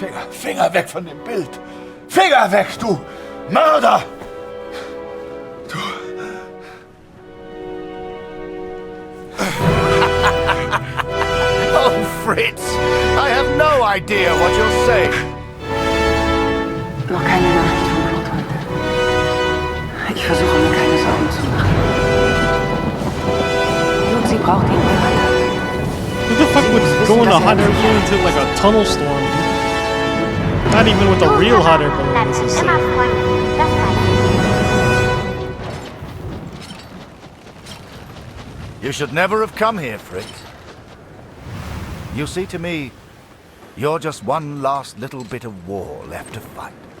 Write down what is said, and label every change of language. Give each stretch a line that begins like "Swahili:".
German: Finger weg von dem Bild! Finger weg, du Mörder!
English: Oh, Fritz! I have no idea what you're saying.
German: Noch keine Nachricht von Retold. Ich versuche mir keine Sorgen zu machen. Gut, sie braucht ihn weiter.
English: Who the fuck would go in a hot air balloon into like a tunnel storm? Not even with a real hot air balloon. This is
German: Immer freundlich. Das weiß
English: You should never have come here, Fritz. You see, to me, you're just one last little bit of war left to fight.